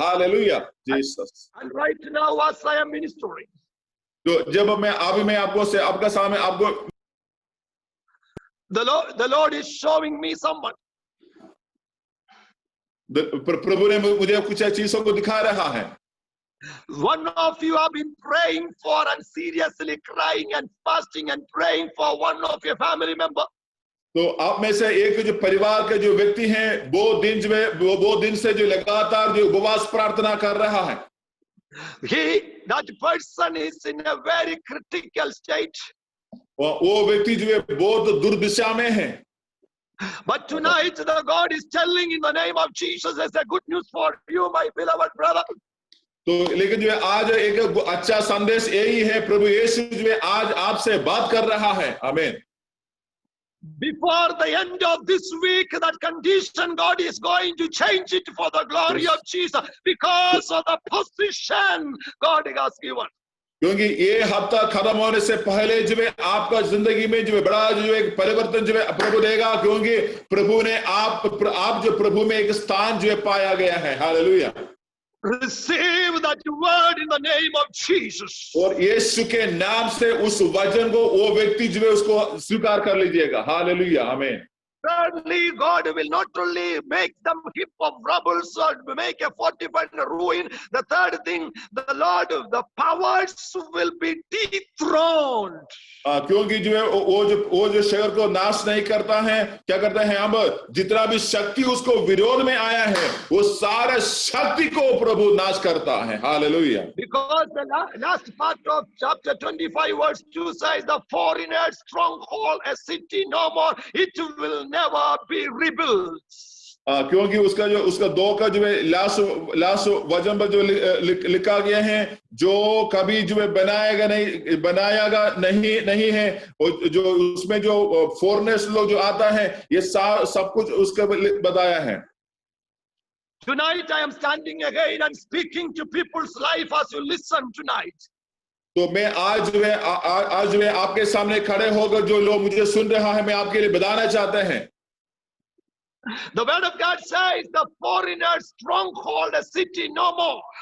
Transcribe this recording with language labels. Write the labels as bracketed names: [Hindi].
[Hindi] Hallelujah Jesus. [English] And right now, as I am ministering, [Hindi] तो जब मैं आपका सामने आपको [English] the Lord is showing me someone. [Hindi] प्रभु ने मुझे कुछ चीजों को दिखा रहा है। [English] One of you have been praying for and seriously crying and fasting and praying for one of your family member. [Hindi] तो आप में से एक जो परिवार के जो व्यक्ति हैं, वो दिन से जो लगातार जो उपवास प्रार्थना कर रहा है। [English] That person is in a very critical state. [Hindi] वो व्यक्ति जो है बहुत दुर्दशा में है। [English] But tonight the God is telling in the name of Jesus, there's a good news for you, my beloved brother. [Hindi] तो लेकिन जो है आज एक अच्छा संदेश यही है, प्रभु यीशु जो है आज आपसे बात कर रहा है। आमीन। [English] Before the end of this week, that condition, God is going to change it for the glory of Jesus, because of the position God has given. [Hindi] क्योंकि ये हफ्ता खत्म होने से पहले जो है आपका जिंदगी में जो है बड़ा जो एक परिवर्तन जो है प्रभु देगा, क्योंकि प्रभु ने आप जो प्रभु में एक स्थान जो है पाया गया है। Hallelujah. [English] Receive that word in the name of Jesus. [Hindi] और यीशु के नाम से उस वचन को वो व्यक्ति जो है उसको स्वीकार कर लीजिएगा। हालेलुया। आमीन। [English] Thirdly, God will not only make them heap of rubble or make a fortified ruin. The third thing, the Lord, the powers will be dethroned. [Hindi] क्योंकि जो है वो जो शहर को नाश नहीं करता है, क्या करता है, हम जितना भी शक्ति उसको विरोध में आया है वो सारा शक्ति को प्रभु नाश करता है। Hallelujah. [English] Because the last part of chapter 25 verse 2 says, the foreigner stronghold, a city no more, it will never be rebuilt. [Hindi] क्योंकि उसका 2 का जो है लास्ट वचन पर जो लिखा गया है, जो कभी जो है बनाएगा नहीं है, और जो उसमें जो फॉरेनर्स लोग जो आता है, ये सब कुछ उसका बताया है। [English] Tonight I am standing again and speaking to people's life as you listen tonight. [Hindi] तो मैं आज जो है आपके सामने खड़े होकर जो लोग मुझे सुन रहा है, मैं आपके लिए बताना चाहते हैं। [English] The word of God says the foreigners stronghold a city no more.